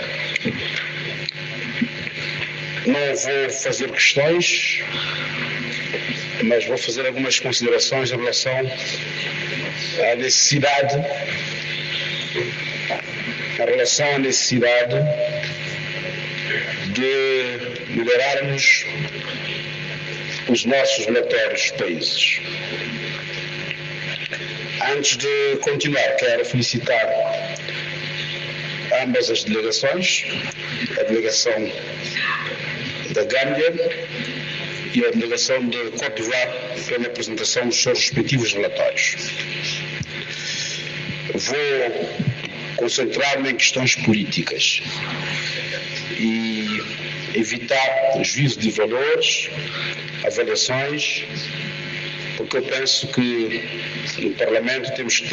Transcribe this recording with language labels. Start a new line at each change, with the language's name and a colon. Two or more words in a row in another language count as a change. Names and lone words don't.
Portuguese: Não vou fazer questões, mas vou fazer algumas considerações em relação a necessidade, em relação à necessidade de melhorarmos os nossos relatórios de países. Antes de continuar, quero felicitar ambas as delegações, a delegação da Gâmbia e a delegação de Côte d'Ivoire, pela apresentação dos seus respectivos relatórios. Vou concentrar-me em questões políticas e evitar juízo de valores, avaliações, porque eu penso que no Parlamento temos que